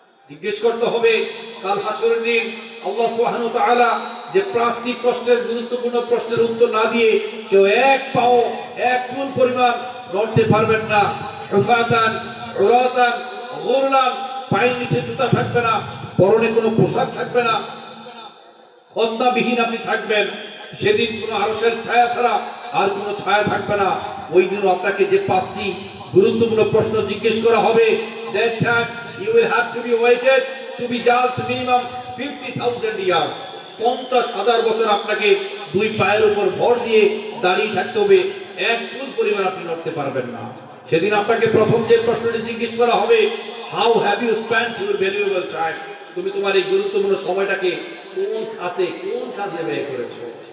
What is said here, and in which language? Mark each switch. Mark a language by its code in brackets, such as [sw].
[bn] জিজ্ঞেস করতে হবে কাল হাসরের দিন। আল্লাহ সুবহানাহু ওয়া তাআলা যে 5টি প্রশ্নের গুরুত্বপূর্ণ প্রশ্নের উত্তর না দিয়ে কেউ এক পাও এক চুল পরিমাণ নড়তে পারবেন না। [ar] হুফাতান উরাতান গুরলান, [bn] পায়ের নিচে জুতা থাকবে না, পরনে কোনো পোশাক থাকবে না, খন্দাবিহীন আপনি থাকবেন। সেদিন কোনো আরশের ছায়া ছাড়া আর কোনো ছায়া থাকবে না। ওই দিন আপনাকে যে 5টি গুরুত্বপূর্ণ প্রশ্ন জিজ্ঞেস করা হবে, [en] that time you will have to be waited to be judged minimum 50,000 years. [bn] 50,000 বছর আপনাকে দুই পায়ের উপর ভর দিয়ে দাঁড়িয়ে থাকতে হবে, এক চুল পরিমাণ আপনি নড়তে পারবেন না। সেদিন আপনাকে প্রথম যে প্রশ্নটি জিজ্ঞেস করা হবে, [en] How have you spent your valuable time? [bn] তুমি তোমার এই গুরুত্বপূর্ণ সময়টাকে কোন খাতে কোন কাজে ব্যয় করেছো?